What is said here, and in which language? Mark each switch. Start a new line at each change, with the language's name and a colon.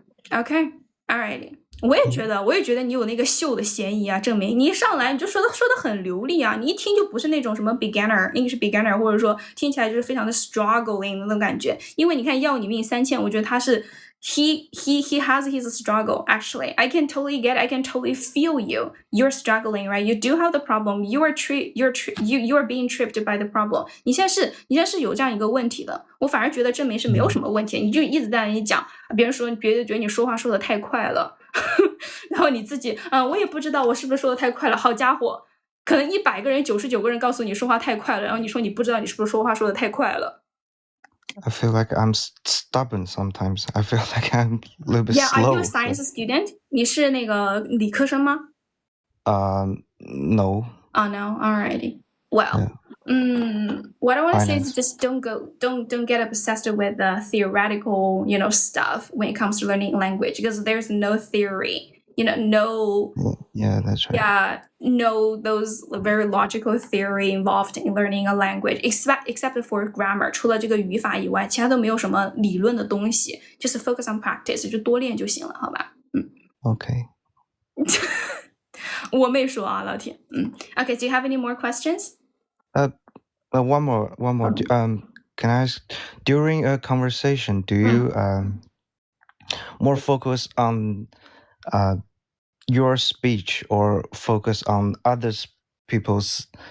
English: Okay, alright.
Chinese: 我也觉得你有那个秀的嫌疑啊，证明你一上来你就说的很流利啊，你一听就不是那种什么 English beginner， 或者说听起来就是非常的 struggling 那种感觉。因为你看要你命3000，我觉得他是
English: he has his struggle. Actually, I can totally get it. I can totally feel you. You're struggling, right? You do have the problem. You are being tripped by the problem.
Chinese: 你现在是有这样一个问题的。我反而觉得证明是没有什么问题，你就一直在那里讲，别人说觉得你说话说的太快了，然后你自己我也不知道我是不是说的太快了。好家伙，可能100个人99个人告诉你说话太快了，然后你说你不知道你是不是说话说的太快了。
English: I feel like I'm stubborn sometimes. I feel like I'm a little bit Yeah, slow. are you a science student? 你是那个理科生吗？ No. Oh no, alrighty. Well, what I want to say is just don't get obsessed with the theoretical, stuff when it comes to learning language, because there's no theory. No. Yeah, that's right. Yeah, no, those very logical theory involved in learning a language, except for grammar.
Chinese: 除了这个语法以外，其他都没有什么理论的东西，就是
English: focus on practice，
Chinese: 就多练就行了，好吧
English: ？Okay.
Chinese: 我没说啊，老铁。
English: Okay, do you have any more questions? One more. Can I ask, during a conversation, do you more focus on your speech or focus on others people's